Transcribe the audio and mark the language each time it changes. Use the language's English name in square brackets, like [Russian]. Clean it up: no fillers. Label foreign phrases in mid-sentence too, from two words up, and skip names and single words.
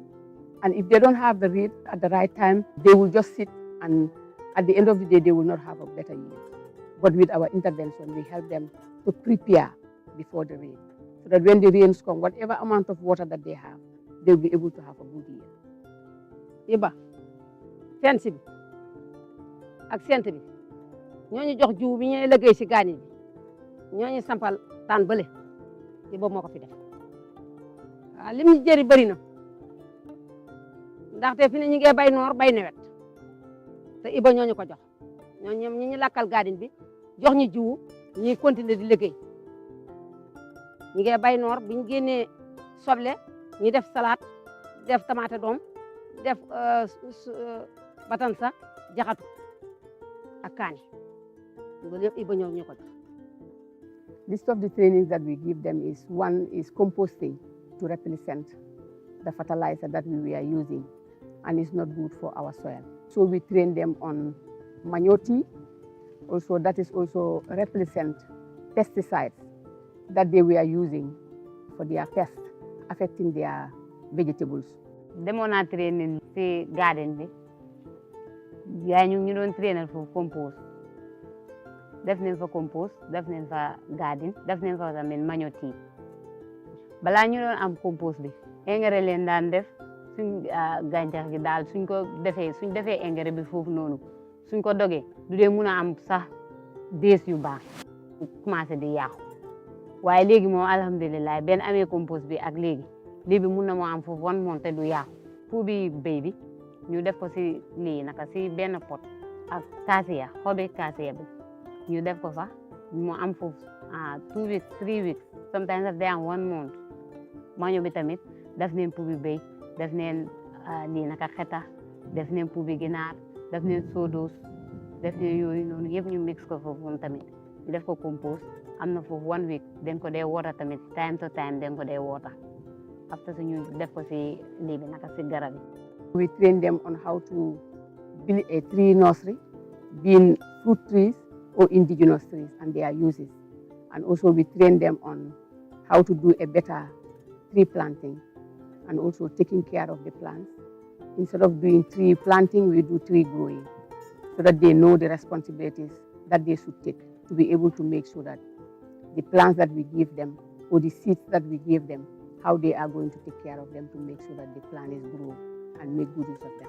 [English] And if they don't have the rain at the right time, they will just sit, and at the end of the day, they will not have a better yield. But with our intervention, we help them to prepare before the rain, so that when the rains come, whatever amount of water that they have, they'll be able to have a good year. [Wolof] Iba, fence bi ak sent bi ñooñu jox jiw bi ñuy liggéey si gaañ bi ñooñu sampal taan bële Iba moo ko fi def waaw lim ñu jëri bëri na ndaxte fi ne ñu ngi bay noor bay nawet te Iba ñooñu ko jox ñooñu ñi ñu lakkal gaadin bi jox ñu jiwu ñuy continuer di liggéey ñu ngi bay noor bu ñu génnee soble ñu def salade def tomate doom def batansa jaxatu ak kaani loolu yëpp Iba ñoo ñu ko jox. [English] List of the trainings that we give them is, one is composting to represent the fertilizer that we were using and it's not good for our soil. So we train them on manure tea. Also, that is also represent pesticides that they were using for their pests affecting their vegetables. [Wolof] Demoon naa training si garden bi yaay ñu doon trainer foofu compost def nañ fa compost def nañ fa garden def nañ fa tamit [English] manure tea [Wolof] balaa ñu doon am compost bi engrais leen daan def suñ gàncax gi daal suñ defee engrais bi foofu noonu suñ ko dogee du dee mun a am sax dees yu baax commencé di yàqu waaye léegi moom alhamdulilah benn amee compost bi ak léegi lii bi mun na moo am foofu 1 month te du yàqu fu bi béy bi ñu def ko si lii naka si benn pot ak kaasiya xobi kaasiya bi ñu def ko fa mu am foofu [English] 2 weeks 3 weeks sometimes [Wolof] daf day am 1 month maño bi tamit def neen pu bi béy def neen lii naka xeta def neen pu bi ginaar def neen sodos def neen yooyu noonu yëpp ñu mix ko foofu moom tamit ñu def ko compost am na foofu 1 week den ko dee water tamit [English] time to time [Wolof] den ko dee water after ñu def ko si lii bi naka si garab yi. [English] We train them on how to build a tree nursery, being fruit trees or indigenous trees and their uses. And also we train them on how to do a better tree planting and also taking care of the plants. Instead of doing tree planting, we do tree growing so that they know the responsibilities that they should take to be able to make sure that the plants that we give them or the seeds that we give them, how they are going to take care of them to make sure that the plant is grown and make good use of them.